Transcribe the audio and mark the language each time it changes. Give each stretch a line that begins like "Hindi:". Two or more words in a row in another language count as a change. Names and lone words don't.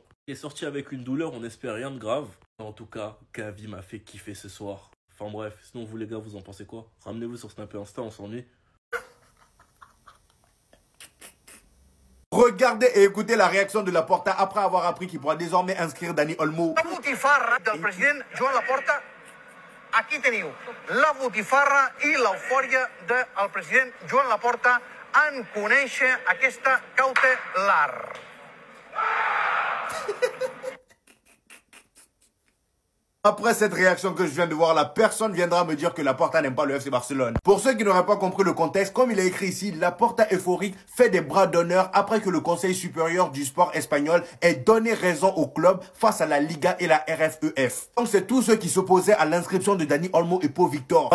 French: Il est sorti avec une douleur, on espère rien de grave. En tout cas, Gavi m'a fait kiffer ce soir. Enfin bref, sinon vous les gars, vous en pensez quoi? Ramenez-vous sur Snap et Insta, on s'ennuie. Regardez et écoutez la réaction de Laporta après avoir appris qu'il pourra désormais inscrire Dani Olmo.
Catalan: La botifarra del president Joan Laporta. Aquí teniu la botifarra i l'eufòria del president Joan Laporta en conèixer aquesta cautelar.
French: Après cette réaction que je viens de voir, la personne viendra me dire que Laporta n'aime pas le FC Barcelone. Pour ceux qui n'auraient pas compris le contexte, comme il est écrit ici, Laporta euphorique fait des bras d'honneur après que le Conseil supérieur du sport espagnol ait donné raison au club face à la Liga et la RFEF. Donc c'est tous ceux qui s'opposaient à l'inscription de Dani Olmo et Pau Victor.